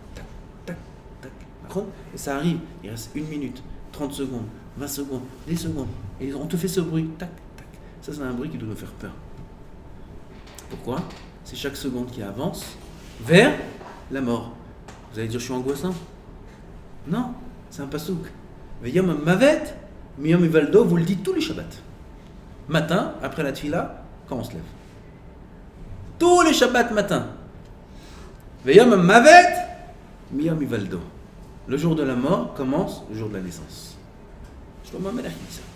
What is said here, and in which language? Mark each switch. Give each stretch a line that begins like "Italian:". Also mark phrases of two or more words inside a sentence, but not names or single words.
French: Et ça arrive, il reste 1 minute, 30 secondes, 20 secondes, 10 secondes, et on te fait ce bruit, tac, tac. Ça, c'est un bruit qui doit nous faire peur. Pourquoi? C'est chaque seconde qui avance vers la mort. Vous allez dire, je suis angoissant? Non, c'est un pasouk.
Hebrew: ויום המוות, מיום היוולדו,
French: vous le dites tous les Shabbats. matin, après la tfila, quand on se lève. Tous les Shabbats matin.
Hebrew: ויום המוות, מיום היוולדו.
French: Le jour de la mort commence le jour de la naissance. Shlomo HaMelech dit ça.